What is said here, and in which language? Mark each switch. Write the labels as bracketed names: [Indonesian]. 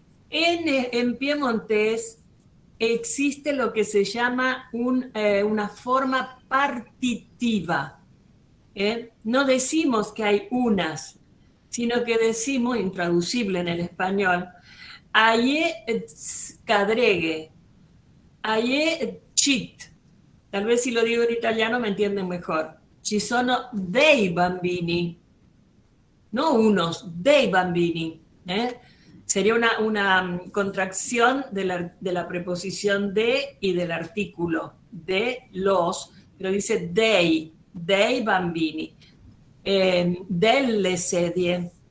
[Spanish] En piemontés existe lo que se llama una forma partitiva. No decimos que hay unas, sino que decimos, intraducible en el español, [Piedmontese] aie cadregue, aie cit. [Spanish] Tal vez si lo digo en italiano me entienden mejor. [Italian] Ci sono dei bambini, [Spanish] no unos, [Italian] dei bambini. [Spanish] Sería una contracción de la preposición de y del artículo de los, pero dice [Italian] dei bambini, delle sedie.